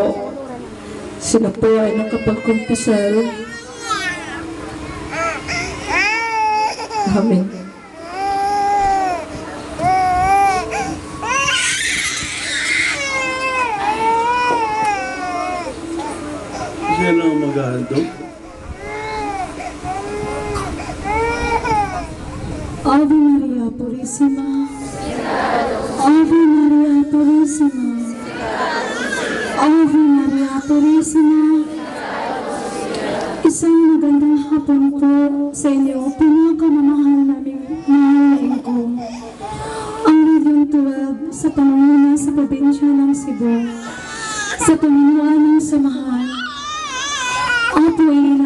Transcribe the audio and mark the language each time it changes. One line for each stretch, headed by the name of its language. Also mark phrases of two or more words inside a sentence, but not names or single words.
Filipino: Sila po ay nakapagkumpisal. Amen. Siya lang maghahandog.
Latin: Ave Maria Purissima, Ave Maria Purissima, Ave Maria Purissima.
Filipino: Isang magandang hapon po sa inyo, pinakamamahal naming mahalain ko. Ang Region 12 sa pamumuno sa probinsya ng Cebu, sa pamumunuan ng samahan, Apo Elena